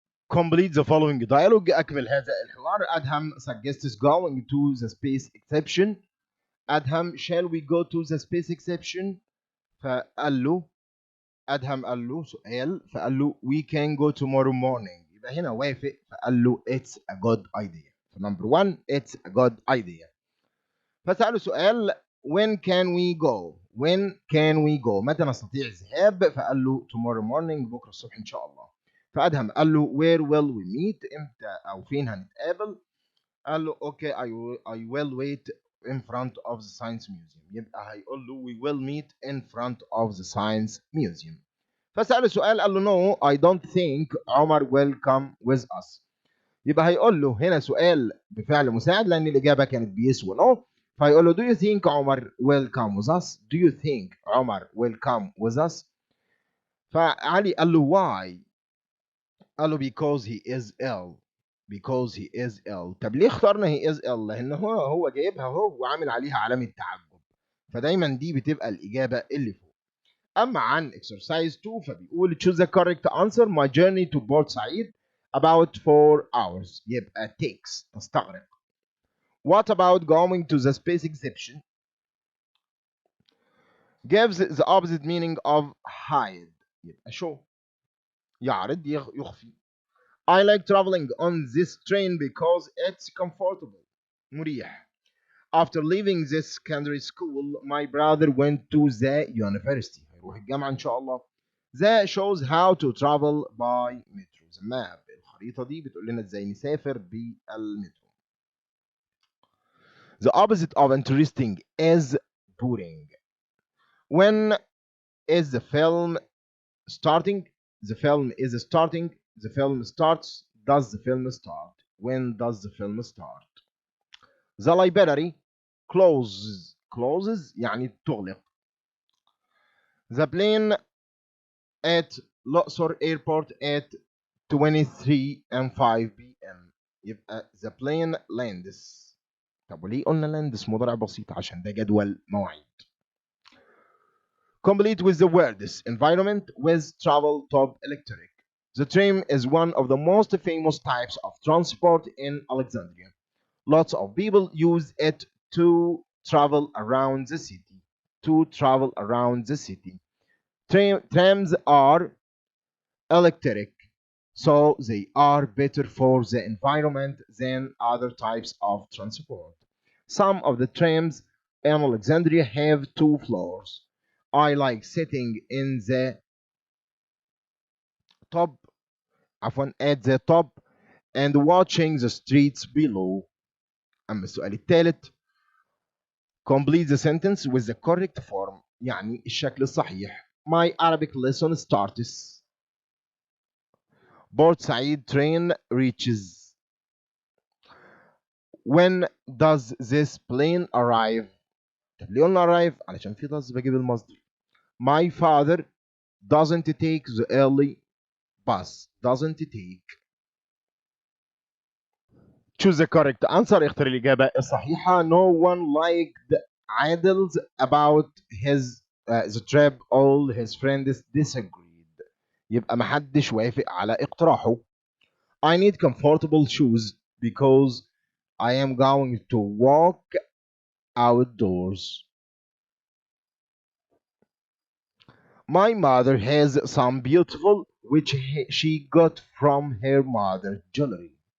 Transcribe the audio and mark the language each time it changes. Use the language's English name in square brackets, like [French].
[English] Complete the following dialogue. [Arabic] أكمل هذا الحوار. [English] أدهم suggests going to the space exception. أدهم shall we go to the space exception؟ [Arabic] فقال له أدهم قال له سؤال فقال له [English] we can go tomorrow morning. [Arabic] يبقى هنا وافق فقال له [English] it's a good idea. فنمبر 1 it's a good idea. [Arabic] فسأله سؤال [English] when can we go؟ [Arabic] when can we go؟ متى نستطيع الذهاب؟ فقال له [English] tomorrow morning، [Arabic] بكره الصبح ان شاء الله. فأدهم قال له [English] where will we meet؟ [Arabic] امتى او فين هنتقابل؟ قال له [English] okay I will wait in front of the science museum. [Arabic] يبقى هيقول له [English] we will meet in front of the science museum. [Arabic] فسأله سؤال قال له [English] no I don't think عمر will come with us. [Arabic] يبقى هيقول له هنا سؤال بفعل مساعد لأن الإجابة كانت بيس ونو. فهيقول له [English] do you think عمر will come with us؟ do you think عمر will come with us؟ [Arabic] فعلي قال له [English] why؟ قال له because he is ill. because he is ill. [Arabic] طب ليه اخترنا [English] he is ill؟ [Arabic] لأن هو جايبها هو وعامل عليها علامة تعجب. فدايما دي بتبقى الإجابة اللي فوق. أما عن [English] exercise 2 [Arabic] فبيقول [English] choose the correct answer. my journey to Port Said about 4 hours. [Arabic] يبقى takes تستغرق. [English] What about going to the space exhibition? gives the opposite meaning of hide. [Arabic] يبقى show يعرض يخفي. [English] I like traveling on this train because it's comfortable. [Arabic] مريح. [English] After leaving this secondary school, my brother went to the university. [Arabic] هيروح الجامعة إن شاء الله. [English] That shows how to travel by metro. The map. [Arabic] الخريطة دي بتقول لنا إزاي نسافر بالمترو. [English] The opposite of interesting is boring. When is the film starting? The film is starting. The film starts. Does the film start? When does the film start? The library closes [Arabic] يعني تغلق. [English] The plane at الأقصر airport at 23 and 5 p.m. [Arabic] يبقى [English] the plane lands. [Arabic] طب وليه قلنا lands مضارع بسيط؟ عشان ده جدول مواعيد. [English] Complete with the words environment with travel top electric. The tram is one of the most famous types of transport in Alexandria. Lots of people use it to travel around the city. To travel around the city. Trams are electric, so they are better for the environment than other types of transport. Some of the trams in Alexandria have 2 floors. I like sitting in the top, at the top and watching the streets below. [Arabic] أما السؤال الثالث [English] complete the sentence with the correct form [Arabic] يعني الشكل الصحيح. [English] My Arabic lesson starts. Port Said train reaches. When does this plane arrive? [Arabic] طب ليه قلنا arrive؟ علشان في does بجيب المصدر. [English] My father doesn't take the early bus. Doesn't take. Choose the correct answer. [Arabic] اختر الإجابة الصحيحة. [English] No one liked Adil's about his the trip. All his friends disagreed. [Arabic] يبقى محدش وافق على اقتراحه. [English] I need comfortable shoes because I am going to walk outdoors. My mother has some beautiful which she got from her mother jewelry.